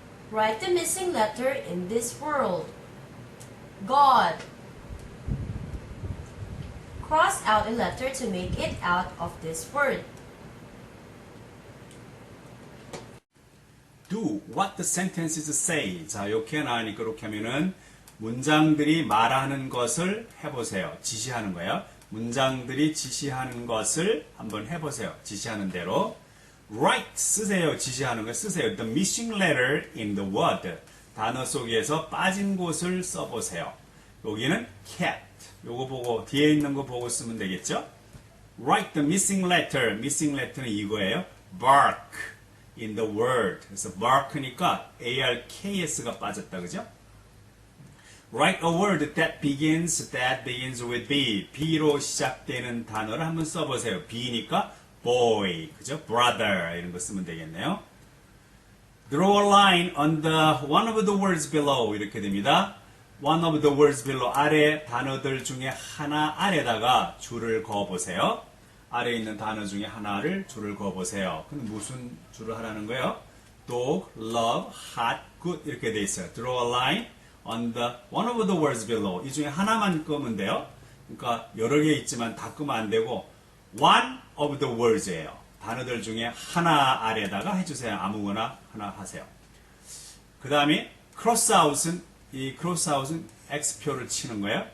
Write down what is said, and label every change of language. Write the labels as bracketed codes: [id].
[en] Write the missing letter in this word. God. Cross out a letter to make it out of this word. Do what the sentences say. [ko] 자, 이렇게 나오니까 이렇게 하면은 문장들이 말하는 것을 해보세요. 지시하는 거예요. 문장들이 지시하는 것을 한번 해보세요. 지시하는 대로. Write, 쓰세요. 지시하는 거 쓰세요. [en] The missing letter in the word. [ko] 단어 속에서 빠진 곳을 써보세요. 여기는 cat. 요거 보고, 뒤에 있는 거 보고 쓰면 되겠죠? [en] Write the missing letter. [ko] missing letter는 이거예요. [en] bark in the word. [ko] 그래서 bark니까 ARKS가 빠졌다. 그죠? [en] Write a word that begins with B. [ko] B로 시작되는 단어를 한번 써보세요. B니까 boy, 그죠? brother 이런 거 쓰면 되겠네요. [en] Draw a line on the one of the words below [ko] 이렇게 됩니다. [en] One of the words below [ko] 아래 단어들 중에 하나 아래다가 줄을 그어보세요. 아래 있는 단어 중에 하나를 줄을 그어보세요. 그럼 무슨 줄을 하라는 거예요? [en] Dog, love, hot, good [ko] 이렇게 돼 있어요. [en] Draw a line on the one of the words below. [ko] 이 중에 하나만 끄면 돼요. 그러니까 여러 개 있지만 다 끄면 안 되고 one of the words예요. 단어들 중에 하나 아래다가 해주세요. 아무거나 하나 하세요. 그 다음에 cross out은 이 cross out은 X표를 치는 거예요.